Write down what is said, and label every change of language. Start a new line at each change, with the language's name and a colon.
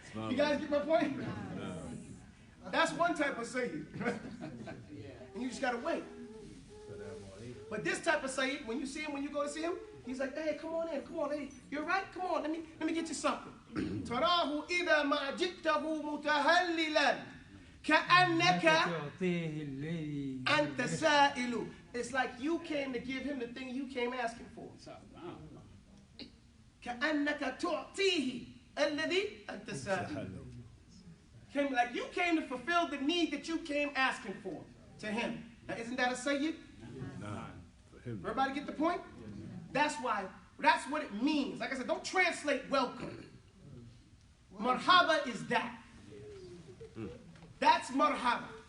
English: You guys get my point? That's one type of sayyid. And you just gotta wait. But this type of sayyid, when you see him, when you go to see him, he's like, hey, come on in, come on, hey, you're right, come on, let me get you something.
Arabic: تراه إذا ما جئته متهللا كأنك أنت سائل.
English: It's like you came to give him the thing you came asking for.
Arabic: كأنك تعطيه الذي أنت سائل.
English: Came like you came to fulfill the need that you came asking for to him. Now, isn't that a sayyid? Everybody get the point? That's why, that's what it means. Like I said, don't translate welcome. Marhaba is that. That's marhaba.